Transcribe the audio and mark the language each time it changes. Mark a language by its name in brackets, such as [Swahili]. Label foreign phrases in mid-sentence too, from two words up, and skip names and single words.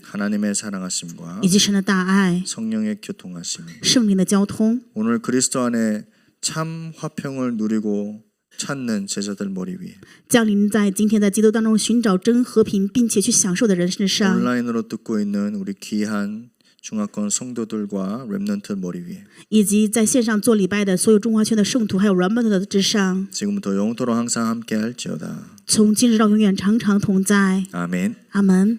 [Korean] 하나님의 사랑하심과 [Chinese] 以及神的大爱、 [Korean] 성령의 교통하심, [Chinese] 圣灵的交通， [Korean] 오늘 그리스도 안에 참 화평을 누리고 찾는 제자들 머리 위에 [Chinese] 降临在今天在基督当中寻找真和平，并且去享受的人身上， [Korean] 온라인으로 듣고 있는 우리 귀한 중화권 성도들과 렘넌트 머리 위에 [Chinese] 以及在线上做礼拜的所有中华圈的圣徒，还有软本的之上， [Korean] 지금부터 영토로 항상 함께 할지어다. [Chinese] 从今日到永远常常同在。 [Korean] 아멘. [Chinese] 阿门。